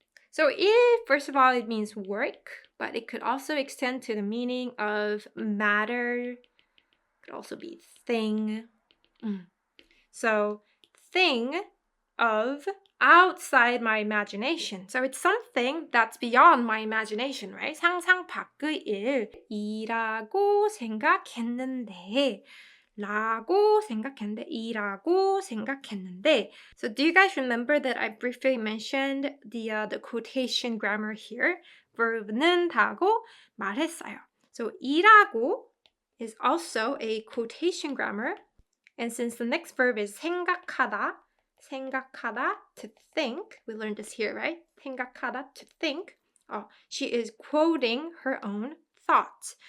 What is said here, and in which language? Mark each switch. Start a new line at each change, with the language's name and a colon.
English: So 일, first of all, it means work, but it could also extend to the meaning of matter. It could also be thing. So thing of outside my imagination. So it's something that's beyond my imagination, right?
Korean: 상상 밖의 일이라고 생각했는데. 이라고 생각했는데.
English: So do you guys remember that I briefly mentioned the quotation grammar here?
Korean: verb는 하고 말했어요.
English: So 이라고 is also a quotation grammar. And since the next verb is 생각하다, to think. We learned this here, right? 생각하다, to think. She is quoting her own thoughts.